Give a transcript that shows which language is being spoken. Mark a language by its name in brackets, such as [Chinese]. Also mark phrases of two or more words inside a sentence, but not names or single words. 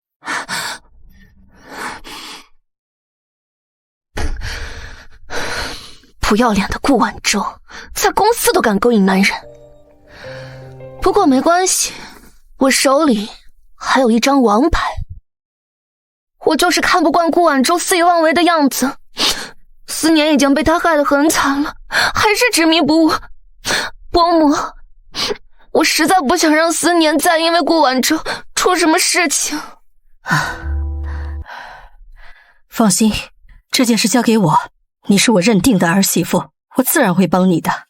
[Chinese] 不要臉的顧晚舟，在公司都敢勾引男人。不過沒關係，我手裡還有一張王牌。我就是看不慣顧晚舟肆意妄為的樣子，思年已經被他害得很慘了，還是執迷不悟。伯母，我實在不想讓思年再因為顧晚舟出什麼事情。放心，這件事交給我，你是我認定的兒媳婦，我自然會幫你的。